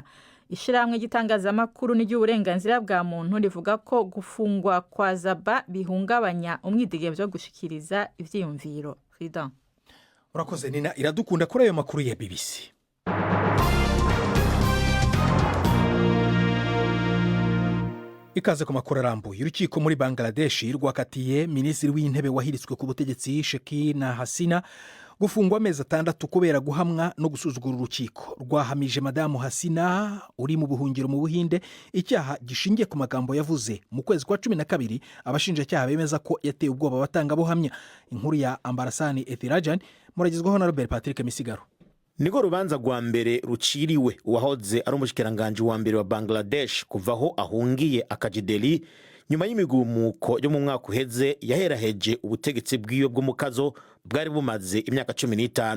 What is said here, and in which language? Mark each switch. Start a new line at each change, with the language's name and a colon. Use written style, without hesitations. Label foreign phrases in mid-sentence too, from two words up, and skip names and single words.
Rundi: Ishiramwe gitangazamakuru n'iry'uburenganzira bwa muntu rivuga ko gufungwa kwa Zaba bihungabanya umwidegemvyo wo gushikiriza ivyiyumviro. Frida. Urakoze Nina, iradukunda kuri ayo makuru ya BBC. Ikaze ku makuru arambuye.
Kinyarwanda: Urukiko muri Bangladesh rwakatiye minisitiri w'intebe wahiritswe ku butegetsi Sheikh Hasina gufungwa amezi 6 kubera guhamwa no gusuzugura urukiko. Rwahamije Madamu Hasina uri mu buhungiro mu Buhinde icyaha gishingiye ku magambo yavuze mu kwezi kwa 12. Abashinjacyaha bemeza ko yateye ubwoba batanga buhamya. Inkuru ya Ambarasani Ethirajan muragizweho na Robert Patrick Misigaro.
Rundi: Niko rubanza rwa mbere ruciriwe uwahoze ari umushikiranganje wa mbere wa Bangladesh kuvaho ahungiye akajideli nyuma y'imigumuko yo mu mwaka uheze yaheraheje ubutegetsi bw'iyo bw'umukazo bwari bumaze imyaka 15.